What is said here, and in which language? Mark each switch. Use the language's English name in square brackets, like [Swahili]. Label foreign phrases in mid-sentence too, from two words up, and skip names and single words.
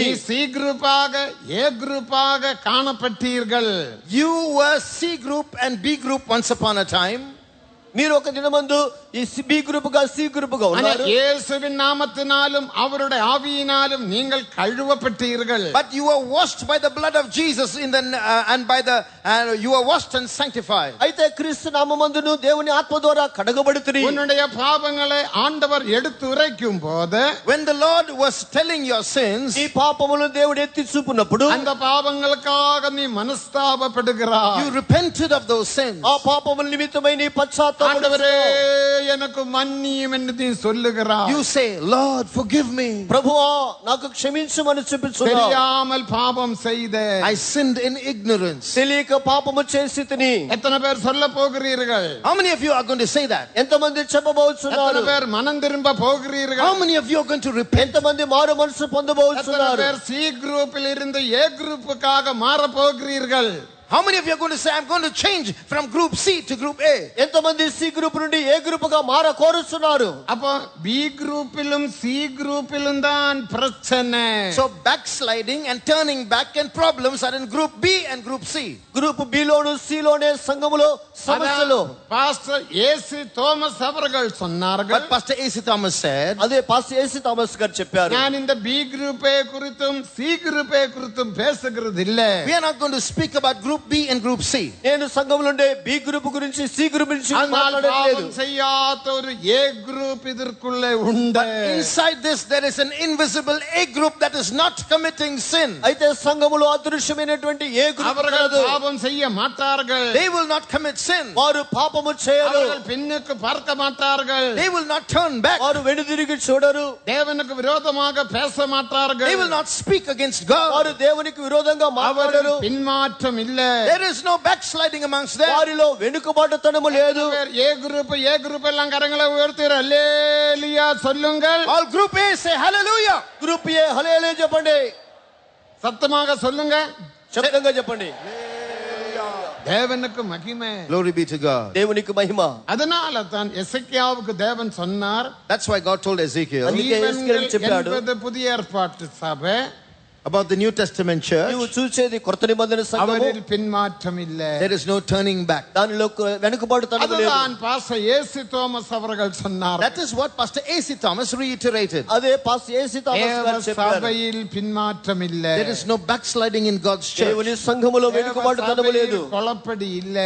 [Tamil] நீ சி குரூப்பாக ஏ குரூப்பாக காணப்பட்டீர்கள். [English] You were C group and B group once upon a time. [Telugu] మీరు ఒక దినమందు ఈ బి గ్రూప్ గా సి గ్రూప్ గా [Tamil] ஆனா [Telugu] ఉన్నారు. [Tamil] இயேசுவின் நாமத்தினாலும் அவருடைய ஆவியினாலும் நீங்கள் கழுவப்பட்டீர்கள். [English] But you were washed by the blood of Jesus and by the you were washed and sanctified. [Telugu] అయితే క్రీస్తు నామమందును దేవుని ఆత్మ ద్వారా కడగబడుతుని. [Tamil] உன்னுடைய பாவங்களை ஆண்டவர் எடுத்து உரைக்கும் போது, [English] When the Lord was telling your sins, [Telugu] ఈ పాపములను దేవుడు ఎత్తి చూపునప్పుడు [Tamil] அந்த பாவங்களுக்காக நீ மனஸ்தாபப்படுகிறாய். [English] you repented of those sins. [Telugu] ఆ పాపముల నిమిత్తమై నీ పశ్చాత్తాపం. [Tamil] ஆண்டவரே எனக்கு மன்னியும் என்று நீ சொல்லுகிறாய். [English] You say, Lord, forgive me. [Telugu] ప్రభువా నాకు క్షమించమని చెప్పుచున్నావు. [Tamil] தெரியாமல் பாவம் செய்தேன். [English] I sinned in ignorance. [Telugu] తెలియక పాపము చేసి తిని. [Tamil] எத்தனை பேர் சொல்ல போகிறீர்கள்? [English] How many of you are going to say that? [Telugu] ఎంతమంది చెప్పబోతున్నారు? [Tamil] எத்தனை பேர் மனம் திரும்ப போகிறீர்கள்? [English] How many of you are going to repent? [Telugu] ఎంతమంది మారు మనసు [Tamil] எத்தனை [Telugu] పొందబోతున్నారు? [Tamil] பேர் சி குரூப்பில் இருந்து ஏ குரூப்புக்காக மாற போகிறீர்கள்? [English] How many of you are going to say, I'm going to change from group C to group A? [Telugu] ఎంతమంది సి గ్రూప్ నుండి ఏ గ్రూప్ గా మార కోరుతున్నారు? [Tamil] அப்போ பி குரூப்பிலும் சி குரூப்பிலும் தான் பிரச்சனை. [English] So backsliding and turning back and problems are in group B and group C. [Telugu] గ్రూప్ బి లోను సి లోనే సంఘములో సమస్యలు. [Tamil] பாஸ்டர் ஏசி தோமஸ் அவர்கள் சொன்னார்கள். [English] But Pastor A.C. Thomas said, [Telugu] అదే పాస్టర్ ఏసీ థామస్ గారు చెప్పారు. [Tamil] நான் இந்த பி குரூப்பை குறித்தும் சி குரூப்பை குறித்தும் பேசுகிறது இல்ல. [English] we are not going to speak about group B and group C. [Telugu] నేను సంఘములో ఉండే బి గ్రూప్ గురించి సి గ్రూప్ గురించి మాట్లాడలేదు. [Tamil] பாவம் செய்யாத ஒரு ஏ குரூப் இதற்குள்ளே உண்டு. [English] Inside this there is an invisible A group that is not committing sin. [Telugu] అయితే సంఘములో అదృశ్యమైనటువంటి ఏ గ్రూప్ [Tamil] அவர்கள் [Telugu] కాదు. [Tamil] பாவம் செய்ய மாட்டார்கள். [English] They will not commit sin. [Telugu] వారు పాపము చేయరు. [Tamil] அவர்கள் பின்னுக்கு பார்க்க மாட்டார்கள். [English] They will not turn back. [Telugu] వారు వెనుదిరిగి చూడరు. [Tamil] தேவனுக்கு விரோதமாக பேச மாட்டார்கள். [English] They will not speak against God. [Telugu] వారు దేవునికి విరోధంగా మాట్లాడరు. [Tamil] அவர்கள் பின்மாற்றம் இல்ல. [English] There is no backsliding amongst them. [Telugu] వారిలో వెనుకబాటుతనము లేదు. [Tamil] ஏ குரூப் எல்லாம் கரங்களை உயர்த்தி அல்லேலூயா சொல்லுங்கள். [English] All group A say hallelujah. [Telugu] గ్రూప్ ఏ హల్లెలూయా చెప్పండి. [Tamil] சத்தமாக சொல்லுங்க. [Telugu] శబ్దంగా చెప్పండి. [Tamil] தேவனுக்கு மகிமை. [English] Glory be to God. [Telugu] దేవునికి మహిమ. [Tamil] அதனால தான் எசேக்கியாவுக்கு தேவன் சொன்னார், [English] That's why God told Ezekiel [Telugu] అందుకే ఎస్కేల్ చెప్పాడు. [Tamil] என்பது புதிய ஏற்பாட்டு சபை, [English] about the New Testament church. [Telugu] నీవు చూసేది కొత్త నిబంధన సంఘము. [Tamil] அவரில் பின்மாற்றம் இல்ல. [English] There is no turning back. [Telugu] దానిలో వెనుకబాటుతనము లేదు. [Tamil] அதுதான் பாஸ்டர் ஏசி தோமஸ் அவர்கள் சொன்னார். [English] That is what Pastor A.C. Thomas reiterated. [Telugu] అదే పాస్టర్ ఏసీ థామస్ గారు చెప్పారు. [Tamil] சபையில் பின்மாற்றம் இல்ல. [English] There is no backsliding in God's church. [Telugu] దేవుని సంఘములో వెనుకబాటుతనము లేదు. [Tamil] குழப்படி இல்ல.